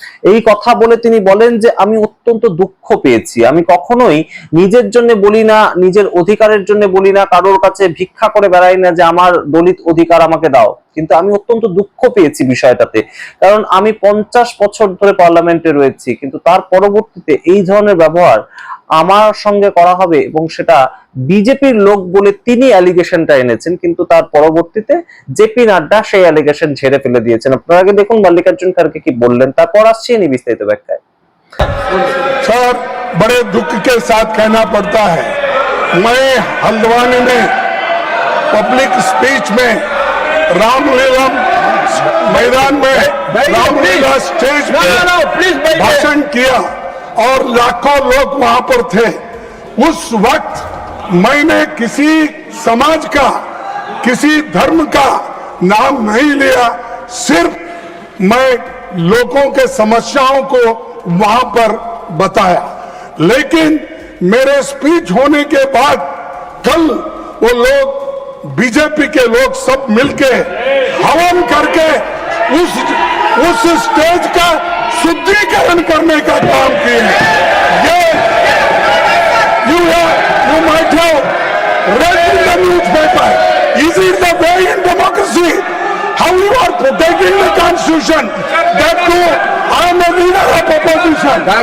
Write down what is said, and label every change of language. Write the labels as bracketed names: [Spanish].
[Bangla] এই কথা বলে তিনি বলেন যে আমি অত্যন্ত দুঃখ পেয়েছি, আমি কখনোই নিজের জন্য বলি না, নিজের অধিকারের জন্য বলি না, কারোর কাছে ভিক্ষা করে বেড়াই না যে আমার দলিত অধিকার আমাকে দাও, কিন্তু আমি অত্যন্ত দুঃখ পেয়েছি বিষয়টাতে, কারণ আমি 50 বছর ধরে পার্লামেন্টে রয়েছি, কিন্তু তার পরবর্তীতে এই ধরনের ব্যবহার আমার সঙ্গে করা হবে এবং সেটা বিজেপির লোক বলে তিনি অ্যালিগেশনটা এনেছেন, কিন্তু তার পরবর্তীতে জেপি নাড্ডা সেই অ্যালিগেশন ঝেড়ে ফেলে দিয়েছেন। আপনারা আগে দেখুন মল্লিকার্জুন খাড়গে কি বললেন, তারপর আসছি নি বিস্তারিত ব্যাখ্যায়। [Hindi] सर, बड़े दुख के साथ कहना पड़ता है, मैं हल्द्वानी में पब्लिक स्पीच में रामलीला मैदान में रामलीला स्टेज पे भाषण किया और लाखों लोग वहां पर थे। उस वक्त मैंने किसी समाज का, किसी धर्म का नाम नहीं लिया, सिर्फ मैं लोगों के समस्याओं को वहां पर बताया। लेकिन मेरे स्पीच होने के बाद कल वो लोग, बीजेपी के लोग सब मिलके हवन करके उस स्टेज का शुद्धिकरण करने का काम किए। ये [English] you might have read in the newspaper. Is it the way in democracy? How you are protecting the constitution? That too, I am a leader of opposition.